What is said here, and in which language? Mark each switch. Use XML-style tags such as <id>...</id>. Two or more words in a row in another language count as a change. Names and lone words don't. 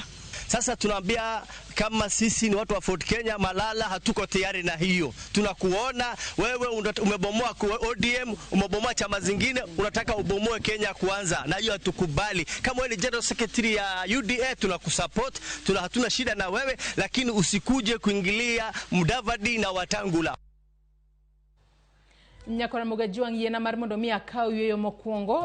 <sw>Sasa tunaambia kama sisi ni watu wa Ford Kenya, Malala, hatuko tayari na hiyo. Tunakuona wewe umebomoa ODM, umebomoa chama zingine, unataka ubomoe Kenya Kwanza, na hiyo hatukubali. Kama wewe ni</sw> <en>General Secretary</en> <sw>ya UDA tunakusupport, hatuna shida na wewe, lakini usikuje kuingilia Mudavadi na Wetangula.</sw> <luo>Nyakona Mugajuang yena mar mondo mi akaw yoyo mokwongo</luo>